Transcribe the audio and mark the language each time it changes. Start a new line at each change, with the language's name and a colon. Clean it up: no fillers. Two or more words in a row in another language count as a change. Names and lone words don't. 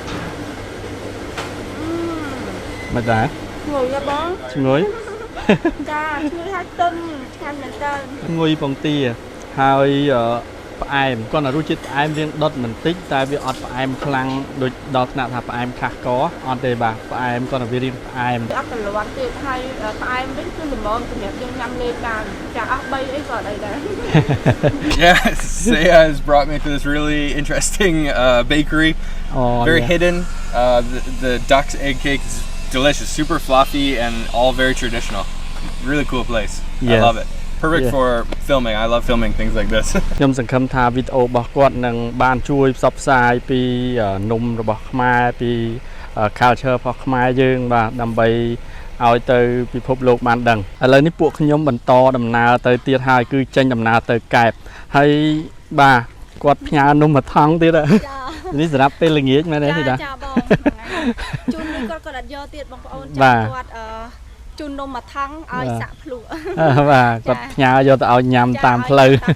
Khmer: មិនដែរឈ្ងុយបងឈ្ងុយចាឈ្ងុយហើយទន់ឆ្ងាញ់មែនតើឈ្ងុយពងទាហើយផ្អែមគាត់រសជាតិផ្អែមរៀងដុតបន្តិចតែវាអត់ផ្អែមខ្លាំងដូចដល់ថ្នាក់ថាផ្អែមខាស់កអត់ទេបាទផ្អែមគាត់វារៀងផ្អែមអត់ប្រឡាត់ទេហើយផ្អែមវិញគឺល្មមសម្រាប់យើងញ៉ាំលេងបានចាអស់3អីក៏អីដែរ
English: Yeah, Seyha has brought me to this really interesting bakery. Very hidden. The duck's egg cake is delicious, super fluffy and all very traditional. Really cool place. I love it. Perfect for filming. I love filming things like this.
Khmer: ខ្ញុំសង្ឃឹមថាវីដេអូរបស់គាត់នឹងបានជួយផ្សព្វផ្សាយពីនំរបស់ខ្មែរពី culture របស់ខ្មែរយើងបាទដើម្បីឲ្យទៅពិភពលោកបានដឹងឥឡូវនេះពួកខ្ញុំបន្តដំណើរទៅទៀតហើយគឺចេញដំណើរទៅកែបហើយបាទគាត់ផ្ញើនំមួយថងទៀតនេះសម្រាប់ពេលល្ងាចមែនទេចាបងជូននេះគាត់អត់យកទៀតបងប្អូនចាគាត់ជូននំមួយថងឲ្យសាក់ភ្លក់បាទគាត់ផ្ញើយកទៅឲ្យញ៉ាំតាមផ្លូវ